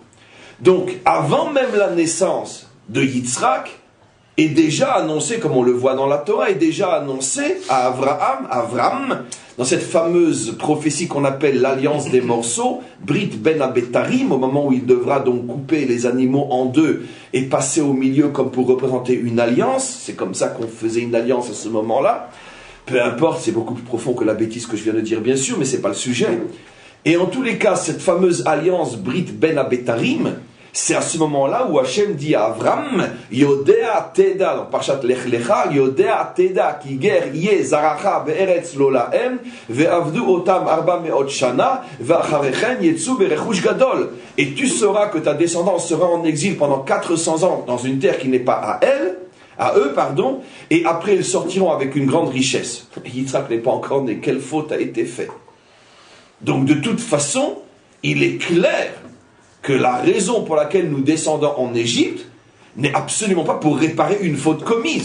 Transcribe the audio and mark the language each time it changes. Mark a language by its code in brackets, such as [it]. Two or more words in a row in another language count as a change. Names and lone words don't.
[fr] Donc, avant même la naissance de Yitzhak, est déjà annoncé, comme on le voit dans la Torah, est déjà annoncé à Avram, dans cette fameuse prophétie qu'on appelle l'alliance des morceaux, [he] ברית בין הבתרים, [fr] au moment où il devra donc couper les animaux en 2 et passer au milieu comme pour représenter une alliance. C'est comme ça qu'on faisait une alliance à ce moment-là. Peu importe, c'est beaucoup plus profond que la bêtise que je viens de dire, bien sûr, mais ce n'est pas le sujet. Et en tous les cas, cette fameuse alliance [he] ברית בין הבתרים, [fr] c'est à ce moment-là où Hachem dit à Avram, [he] ידוע תדע, [fr] dans Parshat Lech Lecha, [he] ידוע תדע כי גר יהיה זרעך בארץ לא להם ועבדו אותם 400 שנה ואחרי כן יצאו ברכוש גדול. [fr] Et tu sauras que ta descendance sera en exil pendant 400 ans dans une terre qui n'est pas à eux, et après ils sortiront avec une grande richesse. Yitzhak n'est pas encore né, quelle faute a été faite? Donc de toute façon, il est clair que la raison pour laquelle nous descendons en Égypte n'est absolument pas pour réparer une faute commise.